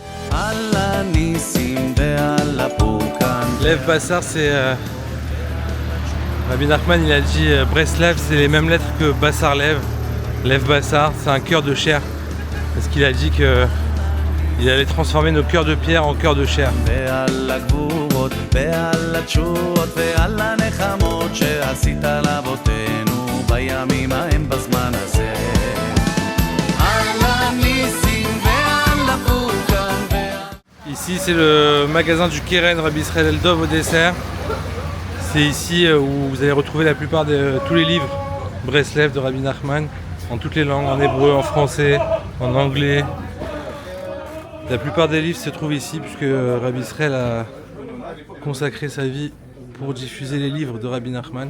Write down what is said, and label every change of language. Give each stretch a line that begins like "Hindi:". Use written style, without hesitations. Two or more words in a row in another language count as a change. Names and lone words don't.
Hebrew: לב בשר,
French: c'est Rabbi Nachman, il a dit Breslev, c'est les mêmes lettres que
Hebrew: בשר לב. לב בשר,
French: c'est un cœur de chair, parce qu'il a dit que il allait transformer nos cœurs de pierre en cœurs de chair.
Hebrew: ועל התשועות ועל הנחמות שעשית לאבותינו בימים ההם בזמן הזה על הניסים ועל הפורקן
French: Ici c'est le magasin du Keren Rabbi Israël Eldov au dessert. C'est ici où vous allez retrouver la plupart de tous les livres Breslev de Rabbi Nachman, en toutes les langues, en hébreu, en français, en anglais. La plupart des livres se trouvent ici puisque Rabbi Israël a consacré sa vie pour diffuser les livres de Rabbi Nachman.